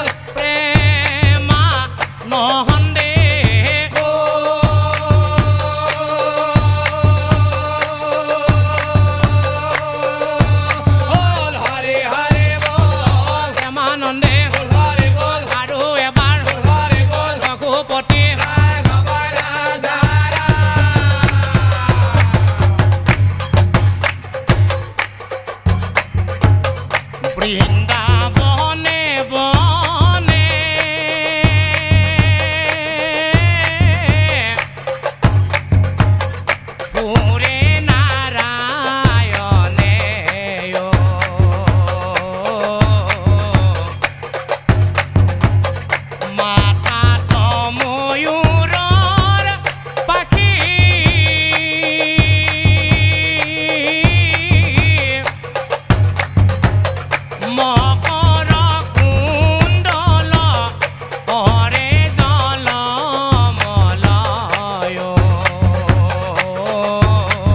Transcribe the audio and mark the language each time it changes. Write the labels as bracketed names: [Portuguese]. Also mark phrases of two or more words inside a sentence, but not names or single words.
[Bangla] প্রেমা নহন্দে বল হরে হরে বল প্রেমানন্দে বল হরে বল [Assamese] আৰু এবাৰ [Bangla] বল হরে বল [Assamese] ৰঘুপতি বৃন্দাবনে বনে পুরে নারায়ণে মাথা তো ময়ূৰৰ পাখি মকৰ কুণ্ডল হৰে জল মলয়